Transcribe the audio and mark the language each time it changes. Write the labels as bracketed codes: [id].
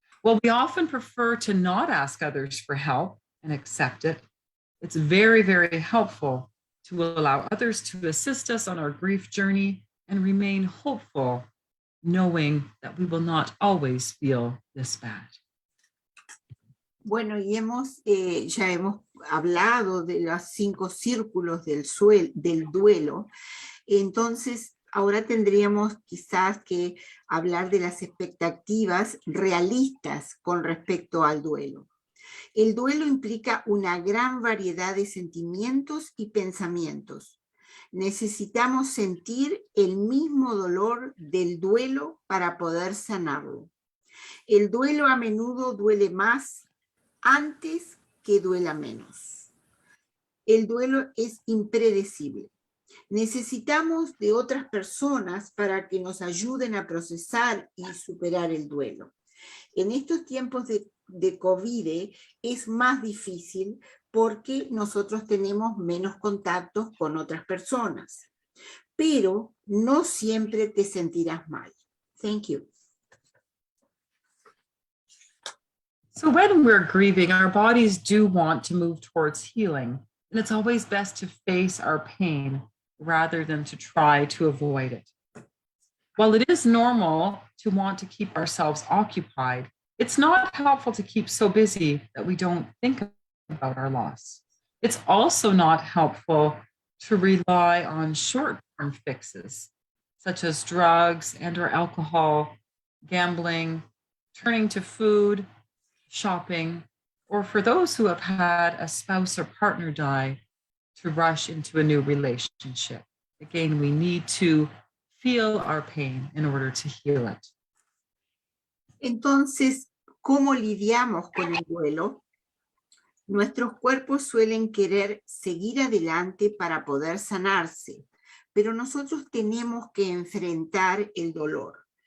[en] While we often prefer to not ask others for help and accept it, it's very, very helpful to allow others to assist us on our grief journey and remain hopeful, knowing that we will not always feel this bad. [es] Bueno, y ya hemos hablado de los 5 círculos del duelo. Entonces, ahora tendríamos quizás que hablar de las expectativas realistas con respecto al duelo. El duelo implica una gran variedad de sentimientos y pensamientos. Necesitamos sentir el mismo dolor del duelo para poder sanarlo. El duelo a menudo duele más antes que duela menos. El duelo es impredecible. Necesitamos de otras personas para que nos ayuden a procesar y superar el duelo. En estos tiempos de de COVID es más difícil porque nosotros tenemos menos contactos con otras personas. Pero no siempre te sentirás mal. [en] Thank you. So when we're grieving, our bodies do want to move towards healing, and it's always best to face our pain rather than to try to avoid it. While it is normal to want to keep ourselves occupied, it's not helpful to keep so busy that we don't think about our loss. It's also not helpful to rely on short-term fixes, such as drugs and/or alcohol, gambling, turning to food, shopping, or for those who have had a spouse or partner die, to rush into a new relationship. Again, we need to feel our pain in order to heal it. [es] Entonces, ¿cómo lidiamos con el duelo? Nuestros cuerpos suelen querer seguir adelante para poder sanarse, pero nosotros tenemos que enfrentar el dolor.